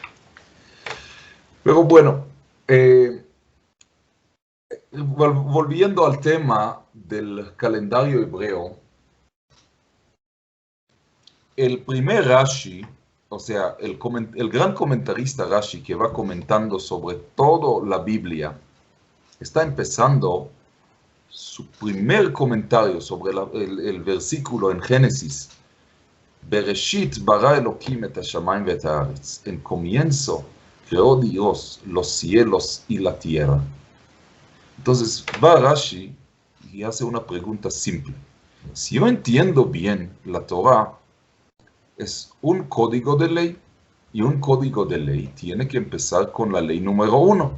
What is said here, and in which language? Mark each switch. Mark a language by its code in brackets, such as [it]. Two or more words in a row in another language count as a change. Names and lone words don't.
[es] Pero bueno, volviendo al tema del calendario hebreo, el primer Rashi, o sea, el gran comentarista Rashi que va comentando sobre toda la Biblia, está empezando su primer comentario sobre el versículo en Génesis. [he] בראשית ברא אלוהים את השמים ואת הארץ. [es] En comienzo creó Dios los cielos y la tierra. Entonces va Rashi y hace una pregunta simple. Si yo entiendo bien la Torah, es un código de ley, y un código de ley tiene que empezar con la ley número 1.